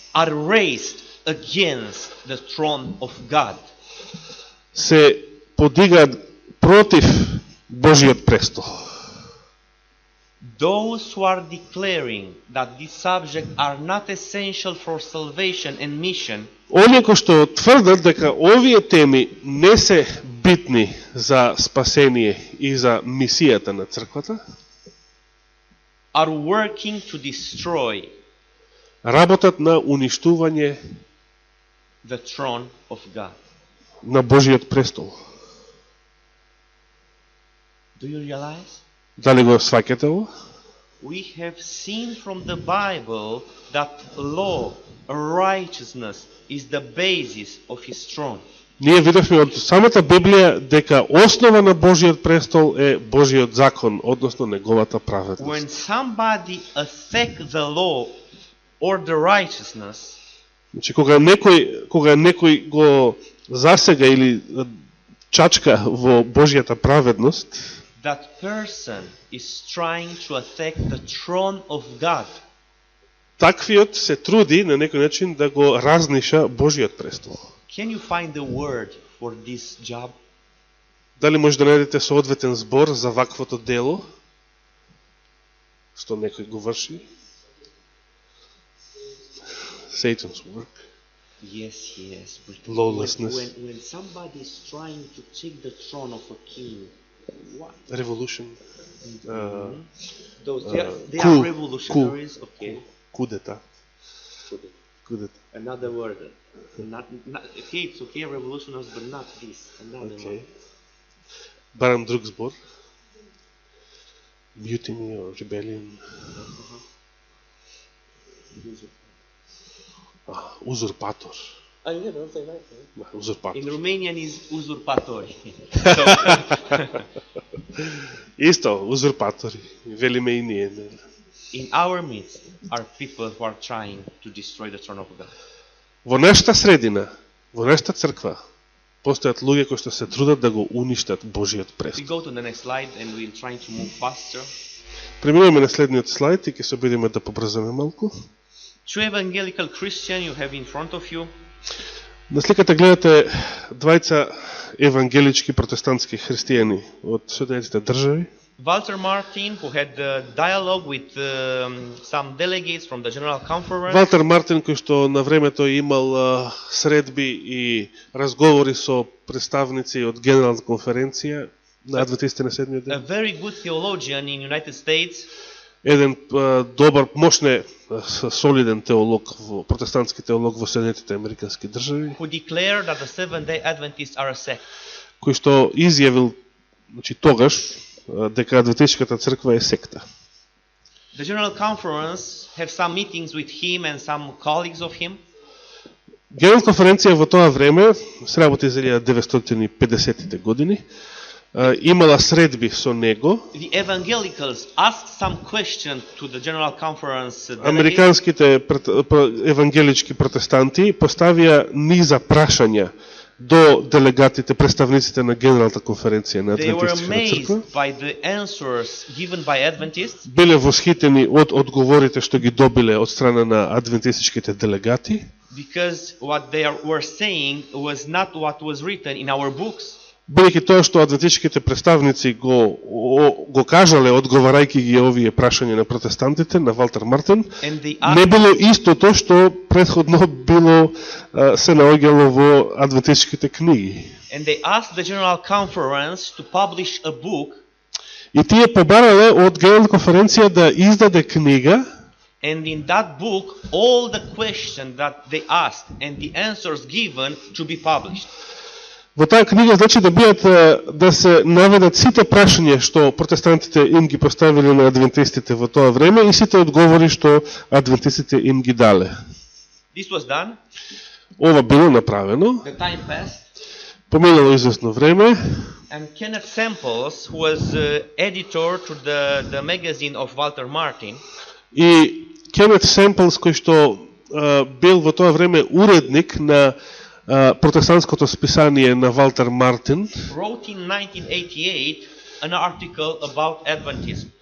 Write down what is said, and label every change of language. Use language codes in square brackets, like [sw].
[en] are raised against the throne of God. [mk] се подигаат против Божиот престол. [en] Those who are declaring that these subjects are not essential for salvation and mission [mk] Оние кои што тврдат дека овие теми не се битни за спасение и за мисијата на црквата, [en] are working to destroy [mk] работат на уништување [en] the throne of God. [mk] на Божиот престол. [en] Do you realize? [mk] Дали го сваќате ово? [en] we have seen from the Bible that law, righteousness is the basis of his throne. [mk] Ние видовме од самата Библија дека основа на Божиот престол е Божиот закон, односно неговата праведност. [en] When somebody attack the law or the righteousness, [mk] Значи кога некој го засега или чачка во Божијата праведност, [en] that person is trying to attack the throne of God. [mk] таквиот се труди на некој начин да го разниша Божиот престол. [en] Can you find the word for this job? [mk] Дали може да најдете соодветен збор за ваквото дело што некој го врши? [en] Satan's work. Yes. But Lawlessness. When somebody is trying to take the throne of a king, what? Revolution. They are revolutionaries. Okay. Coup d'état. Another word. Okay, it's okay, revolutionaries, but not this. Another Okay. one. [mk] Барам друг збор. [en] Mutiny or rebellion. [ro] Uzurpator. [en] Don't say that. [ro] Uzurpator. [en] In Romanian is usurpatori. [mk] Исто, узурпатори. Велиме и ние. [en] In our midst are people who are trying to destroy the throne of God. [mk] Во нашата средина, во нашата црква, постојат луѓе кои што се трудат да го уништат Божиот [en] We [mk] престол. [en] go to the next slide and we'll try to move faster. [mk] Преминуваме на следниот слайд и ќе се обидиме да побрзаме малку. [en] Two evangelical Christian you have in front of you. [mk] На сликата гледате двајца евангелички протестантски христијани од Соединетите држави. [en] Walter Martin, who had a dialogue with some delegates from the General Conference. [mk] Валтер Мартин, кој што на времето имал средби и разговори со представници од Генералната конференција на адвентистите на седмиот [en] A [mk] ден. [en] very good theologian in United States. [mk] Еден добар, мощне, солиден теолог, протестантски теолог во Соединетите американски држави, [en] Who declared that the Seventh-day Adventists are a sect. [mk] кој што изјавил, значи тогаш, дека адвентистичката црква е секта. [en] The General Conference have some meetings with him and some colleagues of him. [mk] Генерална конференција во тоа време, се работи за 1950-тите години, имала средби со него. [en] The evangelicals asked some question to the General Conference delegates. [mk] Американските евангелички протестанти поставија низа прашања до делегатите, представниците на Генералната конференција на [en] They were [mk] Адвентистичката црква. [en] amazed by the answers given by Adventists. [mk] Биле восхитени од одговорите што ги добиле од страна на адвентистичките делегати, [en] Because what they were saying was not what was written in our books. [mk] бидејќи тоа што адвентистичките представници го кажале одговарајќи ги овие прашања на протестантите, на Валтер Мартин, [en] And they [mk] не [en] asked, [mk] било истото што претходно било се наоѓало во адвентистичките книги. [en] the General Conference to publish a book. [mk] И тие побарале од Генерална конференција да издаде книга, [en] And in that book, all the questions that they asked and the answers given to be published. [mk] во таа книга значи да бидат да се наведат сите прашања што протестантите им ги поставиле на адвентистите во тоа време и сите одговори што адвентистите им ги дале. [en] This was done. [mk] Ова било направено, [en] The time passed. [mk] поминало известно време. [en] And Kenneth Samples, who was editor to the magazine of Walter Martin, [mk] И Кенет Семплс, кој што бил во тоа време уредник на протестантското списание на Валтер Мартин, [en] wrote in 1988 an article about Adventism.